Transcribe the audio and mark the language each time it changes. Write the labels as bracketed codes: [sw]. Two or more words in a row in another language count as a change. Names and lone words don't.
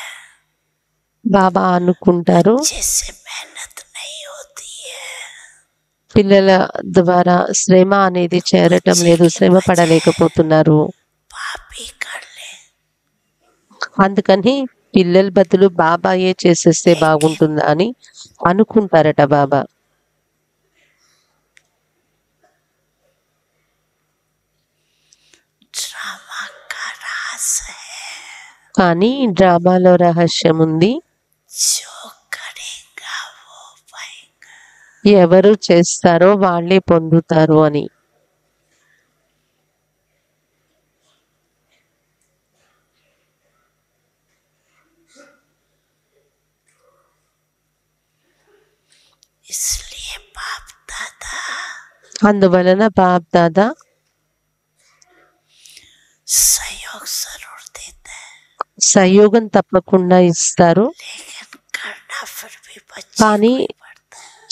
[te] బాబా అనుకుంటారు [hi] जैसे मेहनत नहीं होती है, [te] పిల్లల ద్వారా శ్రమ అనేది చేరటం లేదు, శ్రమ పడలేకపోతున్నారు. [hi] बाप ही कर ले। [te] అందుకని పిల్లల బదులు బాబాయే చేసేస్తే బాగుంటుందా అని అనుకుంటారట బాబా. [hi] ड्रामा का राज है, [te] కానీ డ్రామాలో రహస్యం ఉంది. [hi] जो करेगा वो पाएगा। [te] ఎవరు చేస్తారో వాళ్ళే పొందుతారు అని. [hi] इसलिए बाप दादा [te] అందువలన బాప్ దాదా [hi] सहयोग जरूर देते हैं, [te] సహయోగం తప్పకుండా ఇస్తారు. [hi] लेकिन करना फिर भी बच्चे [te] కానీ [hi] को ही पड़ता है।